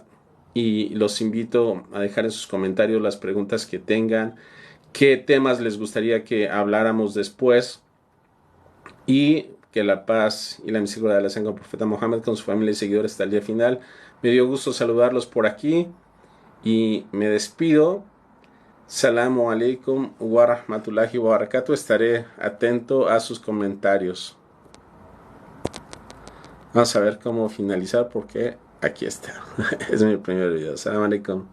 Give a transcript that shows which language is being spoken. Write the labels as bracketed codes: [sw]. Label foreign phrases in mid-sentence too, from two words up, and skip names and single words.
[es] Y los invito a dejar en sus comentarios las preguntas que tengan, qué temas les gustaría que habláramos después y que la paz y la misericordia de Allah sean con el profeta Mohammed, con su familia y seguidores hasta el día final. Me dio gusto saludarlos por aquí y me despido. [ar] السلام عليكم ورحمة الله وبركاته. [es] Estaré atento a sus comentarios. Vamos a ver cómo finalizar porque aquí está. Es mi primer video. [ar] السلام عليكم.